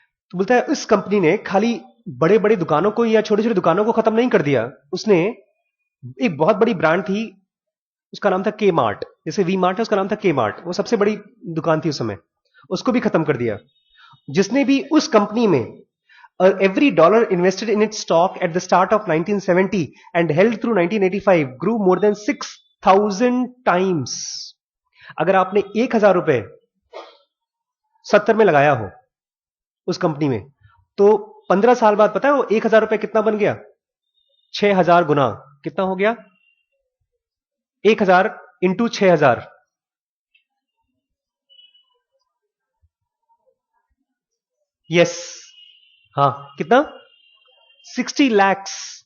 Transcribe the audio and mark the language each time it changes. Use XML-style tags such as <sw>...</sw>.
<hi>तो बोलता है इस कंपनी ने खाली बड़े बड़े दुकानों को या छोटे छोटे दुकानों को खत्म नहीं कर दिया, उसने एक बहुत बड़ी ब्रांड थी, उसका नाम था के मार्ट। जैसे वी मार्ट है, उसका नाम था के मार्ट, वो सबसे बड़ी दुकान थी उस समय, उसको भी खत्म कर दिया। जिसने भी उस कंपनी में</hi> <en>every dollar invested in its stock at the start of 1970 and held through 1985 grew more than 6,000 times।</en> <hi>अगर आपने 1,000 रुपए 70 में लगाया हो उस कंपनी में, तो 15 साल बाद पता है वो 1,000 रुपए कितना बन गया? 6,000 गुना। कितना हो गया? 1,000 इंटू 6,000, यस, हाँ, कितना? 60 lakhs।</hi>